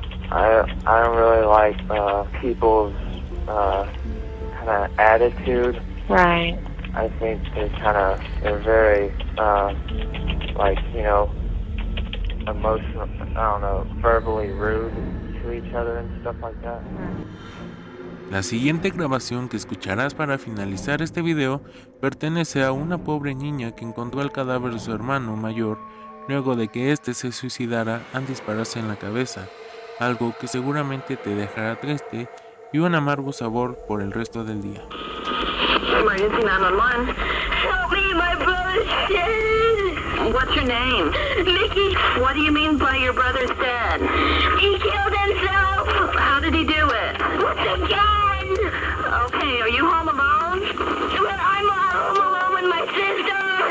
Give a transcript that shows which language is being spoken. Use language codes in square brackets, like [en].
[en] I don't really like people's kind of attitude. Right. I think they're very, like, you know, emotional, I don't know, verbally rude to each other and stuff like that. [es] La siguiente grabación que escucharás para finalizar este video pertenece a una pobre niña que encontró el cadáver de su hermano mayor luego de que éste se suicidara al dispararse en la cabeza, algo que seguramente te dejará triste y un amargo sabor por el resto del día. [en] Emergency 911. Help me, my brother's dead. What's your name? Mickey. What do you mean by your brother's dead? He killed himself. How did he do it? With a gun. Okay, are you home alone? Well, I'm home alone with my sister.